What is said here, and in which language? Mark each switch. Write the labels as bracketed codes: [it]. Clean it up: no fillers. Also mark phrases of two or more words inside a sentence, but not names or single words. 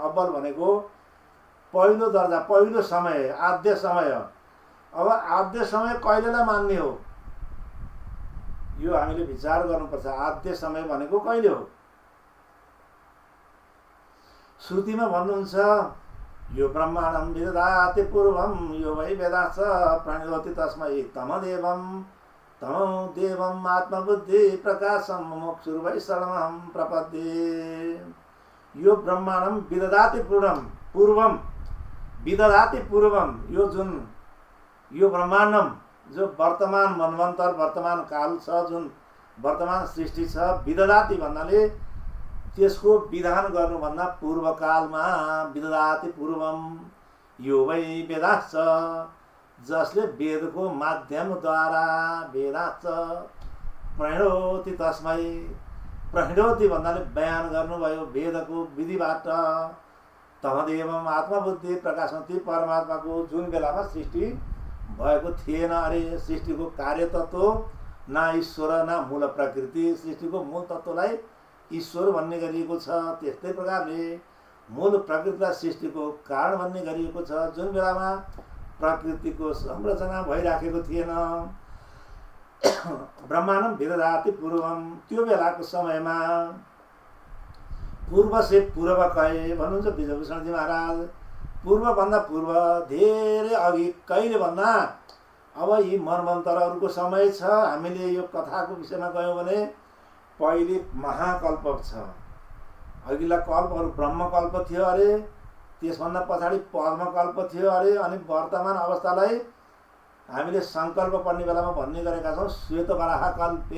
[ne] अब्बल भनेको पहिलो दर्जा, पहिलो समय, आद्य समय, अब आद्य समय कहिलेलाई मान्ने हो, यो हामीले विचार गर्नुपर्छ। आद्य समय भनेको कहिले हो? श्रुतिमा भन्नुहुन्छ [sa] यो ब्रह्माण्डं विदधाति पूर्वं यो वै वेदाश्च प्रणोति तस्मै तमदेवं तमोदेवम् आत्मबुद्धि प्रकाशं मुमुक्षुर्वै शरणमहं प्रपद्ये। यो ब्रह्माण्डं विदधाति पूर्वं विदधाति पूर्वं, [ne] यो जुन यो ब्रह्माण्डम जो वर्तमान मनवन्तर वर्तमान काल छ, जुन वर्तमान सृष्टि छ, विदधाति भन्नाले त्यसको विधान गर्नुभन्दा पूर्व कालमा [sa] विदधाति पूर्वम यो वै वेदाश्च, [ne] जसले वेदको माध्यमद्वारा [sa] वेदाश्च प्रणोति तस्मै, [ne] प्रणोति भन्नाले बयान गर्नुभयो वेदको विधिबाट, [sa] तमदेवम आत्मबुद्धि प्रकाशम, [ne] ती परमात्माको जुन बेलामा सृष्टि भएको थिएन अरे, सृष्टिको कार्य तत्व न ईश्वर न मूल प्रकृति, सृष्टिको मूल तत्वलाई ईश्वर भन्ने गरिएको छ, त्यस्तै प्रकारले मूल प्रकृतिलाई सृष्टिको कारण भन्ने गरिएको छ। जुन बेलामा प्रकृतिको संरचना भइराखेको थिएन, [sa] ब्रह्माण्डं विदधाति पूर्वम, [ne] त्यो बेलाको समयमा [hi] पूर्व से पूर्व कहे [ne] भन्नुहुन्छ विजयभूषणजी महाराज। पूर्वभन्दा पूर्व धेरै अघि, कहिले भन्दा अब यी मनवन्तरहरूको समय छ। हामीले यो कथाको विषयमा गयौँ भने पहिले महाकल्प छ, अघिल्ला कल्पहरू ब्रह्मकल्प थियो अरे, त्यसभन्दा पछाडि पद्मकल्प थियो अरे, अनि वर्तमान अवस्थालाई हामीले सङ्कल्प पर्ने बेलामा भन्ने गरेका छौँ [sa] श्वेतवराह कल्पे।